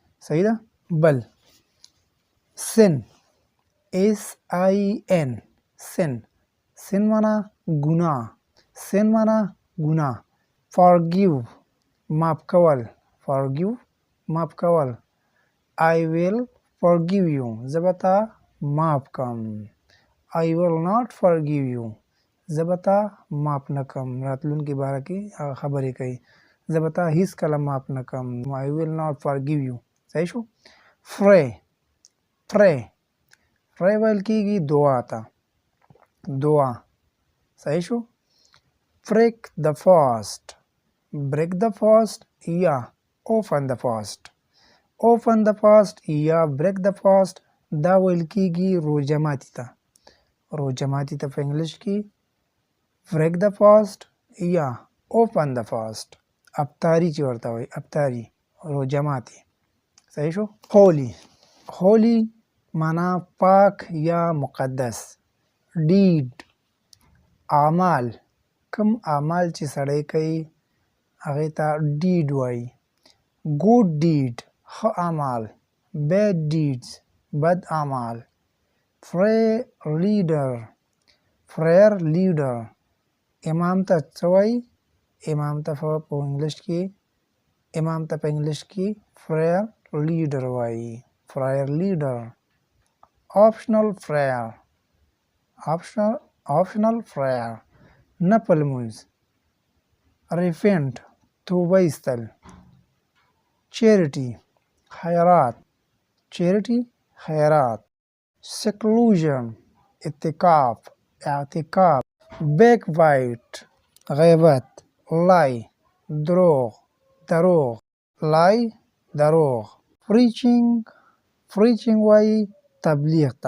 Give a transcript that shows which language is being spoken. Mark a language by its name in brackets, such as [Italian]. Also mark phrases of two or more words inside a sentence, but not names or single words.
[Pashto] صحیح ده؟ بل سن سن معنا ګناه. فارګیو ماف کول. [English] I will forgive you [Pashto] زه به تا ماف کم. [English] I will not forgive you [Pashto] زه به تا ماف نه کم. راتلونکي باره کې هغه خبرې کوي، زه به تا هیڅ کله ماف نه کم. [English] I will not forgive you. [Pashto] صحیح شو؟ pray ویل کېږي دعا ته، دعا. [English] صحیح شو؟ break the fast یا open the fast یا break the fast [Pashto] دا ویل کېږي روژه ماتي ته په انګلیش کې [English] break the fast یا open the fast. [Pashto] افطاري چې ورته وایي، افطاري روژه ماتي. صحیح شو؟ holy معنا پاک یا مقدس. deed اعمال، کوم اعمال چې سړی کوي هغې ته deed وایي. [English] good deed [Pashto] ښه اعمال، [English] bad deeds [Pashto] بد اعمال. [English] prayer leader [Pashto] امام ته څه وایي؟ امام ته په انګلیش کې [English] prayer leader [Pashto] وایي. [English] optional prayer [Pashto] نفل لمونځ. repent توبه ایستل. charity خیرات. seclusion اعتکاف. backbite غیبت. lie دروغ. preaching وایي تبلیغ ته.